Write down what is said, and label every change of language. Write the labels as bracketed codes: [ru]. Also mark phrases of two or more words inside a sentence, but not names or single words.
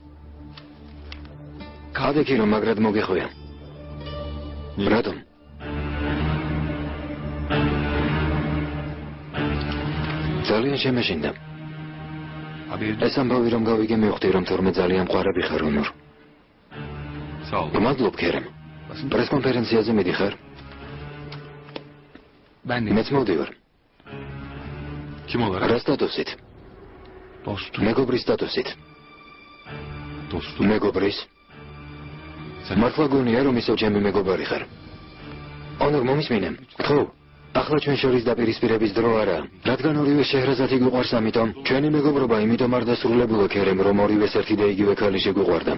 [ka] გადეკი რომ მაგრად მოგეხვია. რატომ? ძალიან შემეშინდა. ეს ამბავი რომ გავიგე მივხვდი რომ თორმე ძალიან მყარები ხარ ონურ. [tr] Sağ olun. [ka] გმადლობ ქერემ. პრესკონფერენციაზე მიდიხარ? მეც მოვდივარ. [tr] Kim olarak? [ka] რა სტატუსით? მეგობრის სტატუსით. [tr] Dostum. [ka] მეგობრის? [tr] Sen [ka] მართლა გონია რომ ისევ ჩემი მეგობარი ხარ? ონურ მომისმინე? ხო. ახლა ჩვენ შორის დაპირისპირების დრო არაა. რადგან ორივე შეჰრაზადი გვიყვარს, ამიტომ ჩვენი მეგობრობა იმითომ არ დასრულებულა ქერემ, რომ ორივეს ერთი და იგივე ქალი შეგვიყვარდა.